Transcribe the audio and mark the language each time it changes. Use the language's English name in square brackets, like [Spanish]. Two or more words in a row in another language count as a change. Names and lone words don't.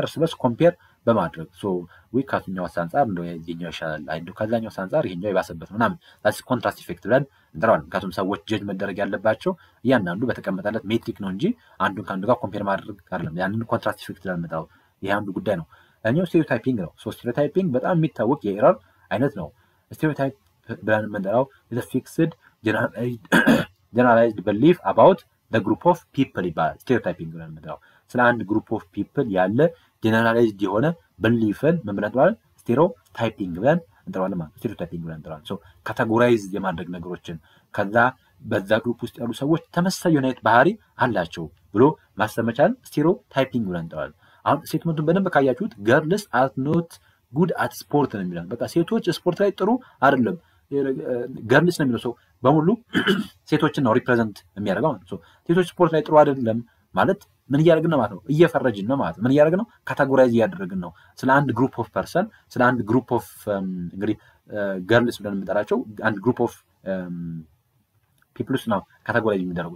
[Amharic] እርስ በርስ ኮምፔር በማድረግ ከዚህኛው አንፃር እንደው የዚህኛው ይሻላል፣ እንደው ከዛኛው አንፃር ይሄኛው ይባሰበት ምናምን [English] that's contrast effect [Amharic] ብለን እንጠራዋለን። ምክንያቱም ሰዎች ጀጅ መደረግ ያለባቸው እያንዳንዱ በተቀመጠለት ሜትሪክ ነው እንጂ አንዱን ከአንዱ ጋር ኮምፔር ማድረግ አይደለም። ያንን [English] contrast effect [Amharic] ብለን እንጠራው። ይሄ አንዱ ጉዳይ ነው። እኛው ስቴሪዮታይፒንግ ነው። ስቴሪዮታይፒንግ በጣም የሚታወቅ የኤረር አይነት ነው። ስቴሪዮታይፕ ብለን የምንጠራው [English] is a fixed generalized belief about the group of people [Amharic] ይባላል። ስቴሪዮታይፒንግ ብለን የምንጠራው ስለ አንድ [English] group of people [Amharic] ያለ ጀነራላይዝድ የሆነ ብሊፍን ምን ብለን እንጠራዋለን? ስቴሪዮታይፒንግ ብለን እንጠራዋለን ማለት ነው። ስቴሪዮታይፒንግ ብለን እንጠራዋለን። ካቴጎራይዝ የማድረግ ነገሮችን ከዛ በዛ ግሩፕ ውስጥ ያሉ ሰዎች ተመሳሳይ የሆነ ባህሪ አላቸው ብሎ ማሰብ መቻል ስቴሪዮታይፒንግ ብለን እንጠራዋለን። አሁን ስቴትመንቱን በደንብ ካያችሁት [English] girls are not good at sport [Amharic] ነው የሚለው። በቃ ሴቶች ስፖርት ላይ ጥሩ አይደለም girls ነው የሚለው። በሙሉ ሴቶችን ነው ሪፕሬዘንት የሚያደርገው ማለት ነው። ሴቶች ስፖርት ላይ ጥሩ አይደለም ማለት ምን እያደረግን ነው ማለት ነው? እየፈረጅን ነው ማለት ነው። ምን እያደረግን ነው? ካቴጎራይዝ እያደረግን ነው። ስለ አንድ [English] group of person [Amharic] ስለ አንድ [English] group of [Amharic] እንግዲህ girls ብለን የምንጠራቸው አንድ [English] group of peoples [Amharic] ነው ካቴጎራይዝ የሚደረጉ።